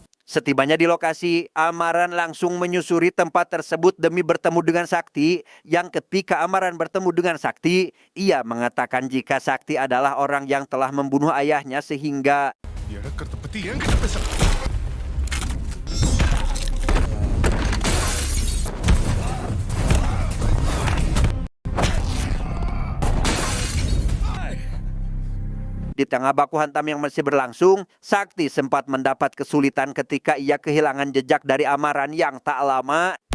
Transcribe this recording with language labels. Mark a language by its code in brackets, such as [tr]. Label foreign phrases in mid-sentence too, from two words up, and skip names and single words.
[id] Setibanya di lokasi, Amaran langsung menyusuri tempat tersebut demi bertemu dengan Sakti. Yang ketika Amaran bertemu dengan Sakti, ia mengatakan jika Sakti adalah orang yang telah membunuh ayahnya sehingga [ta] இழக்கிறத பத்தி என்கிட்ட பேச [id] di tengah baku hantam yang masih berlangsung, Sakti sempat mendapat kesulitan ketika ia kehilangan jejak dari Amaran yang tak lama.